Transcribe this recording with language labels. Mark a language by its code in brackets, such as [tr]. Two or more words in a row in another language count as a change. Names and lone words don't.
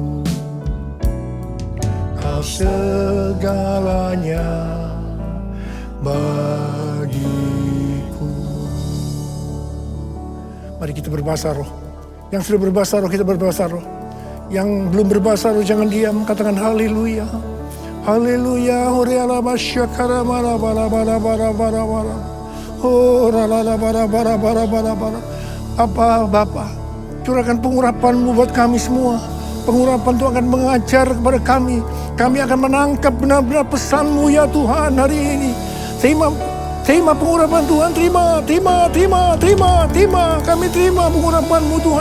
[id] Kau segalanya bagiku. Mari kita berbahasa roh. Yang sudah berbahasa roh, kita berbahasa roh. Yang belum berbahasa roh, jangan diam. Katakan haleluya. Haleluya. Horiala masyakara bara bara bara bara bara bara. Oh rala bara bara bara bara bara. Bapa, curahkan pengurapan-Mu buat kami semua. Pengurapan Tuhan akan mengajar kepada kami. Kami akan menangkap benar-benar pesan-Mu ya Tuhan hari ini. Terima pengurapan Tuhan. Terima. Kami terima pengurapan-Mu Tuhan.